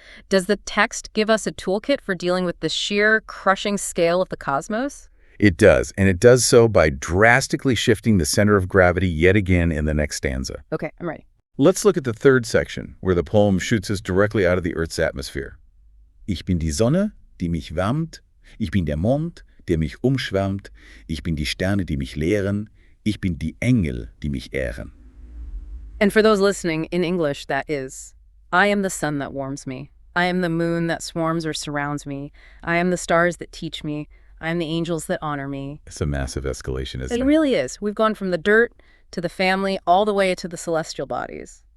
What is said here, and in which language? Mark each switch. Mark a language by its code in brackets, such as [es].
[en] Does the text give us a toolkit for dealing with the sheer, crushing scale of the cosmos? It does, and it does so by drastically shifting the center of gravity yet again in the next stanza. Okay, I'm ready. Let's look at the third section, where the poem shoots us directly out of the Earth's atmosphere. [de] Ich bin die Sonne, die mich wärmt. Ich bin der Mond, der mich umschwärmt. Ich bin die Sterne, die mich lehren. Ich bin die Engel, die mich ehren. [en] And for those listening, in English, that is, I am the sun that warms me. I am the moon that swarms or surrounds me. I am the stars that teach me. I'm the angels that honor me. It's a massive escalation, isn't It it? really is. We've gone from the dirt to the family, all the way to the celestial bodies.